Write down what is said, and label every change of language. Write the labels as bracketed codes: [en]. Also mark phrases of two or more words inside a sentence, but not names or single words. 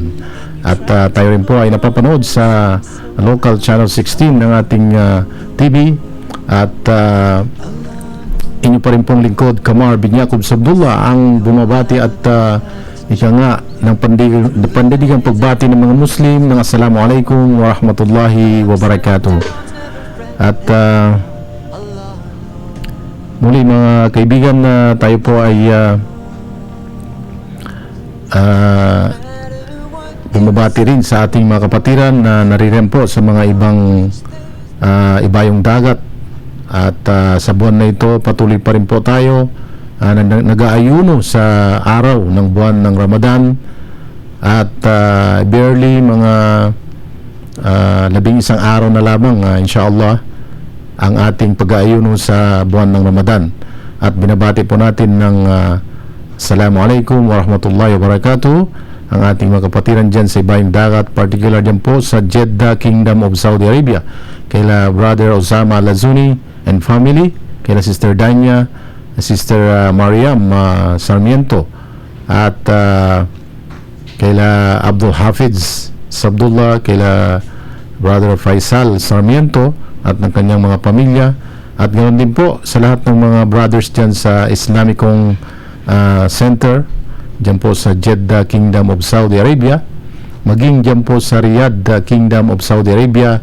[tl] At tayo rin po ay napapanood sa local channel 16 ng ating TV. At inyo pa rin pong lingkod, Kamar bin Yaqub Sabdullah, ang bumabati at ika nga ng pandidigang pagbati ng mga Muslim ng [ar] السلام عليكم ورحمة الله وبركاته. [tl] At muli mga kaibigan, tayo po ay bumabati rin sa ating mga kapatiran na naririyan po sa mga ibang ibayong dagat. At sa buwan na ito patuloy pa rin po tayo nag-aayuno sa araw ng buwan ng Ramadan, at barely mga 11 araw na lamang inshallah ang ating pag-aayuno sa buwan ng Ramadan. At binabati po natin ng [ar] السلام عليكم ورحمة الله وبركاته [tl] ang ating mga kapatiran dyan sa ibayong dagat, particular dyan po sa Jeddah, Kingdom of Saudi Arabia, kaila Brother Osama Lazuni [en] and family, [tl] kaila Sister Danya, Sister Mariam Sarmiento, at kaila Abdul Hafiz Sabdullah, kaila Brother Faisal Sarmiento at ng kanyang mga pamilya, at ganoon din po sa lahat ng mga brothers dyan sa Islamicong Center dyan po sa Jeddah, Kingdom of Saudi Arabia, maging dyan po sa Riyadh, Kingdom of Saudi Arabia.